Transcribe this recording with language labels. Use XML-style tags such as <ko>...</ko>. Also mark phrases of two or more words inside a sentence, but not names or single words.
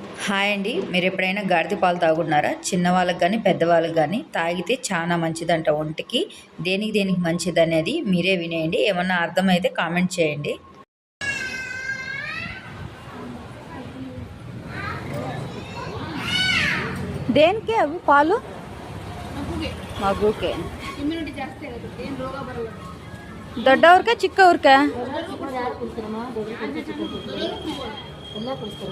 <te>హాయ్ అండి. మీరు ఎప్పుడైనా గాడిద పాలు తాగున్నారా? చిన్నవాళ్ళకి కానీ పెద్దవాళ్ళకి కానీ తాగితే చాలా మంచిదంట ఒంటికి. దేనికి దేనికి మంచిది అనేది మీరే వినేయండి. ఏమన్నా అర్థమైతే కామెంట్ చేయండి.</te> <kn>ದೇನಿಗೆ ಅವು ಪಾಲು ಮಗುಗೆ ದೊಡ್ಡವ್ರಿಗೆ ಚಿಕ್ಕವ್ರಿಗೆ ಎಲ್ಲ ಕೊಡ್ತಾರೆ.</kn>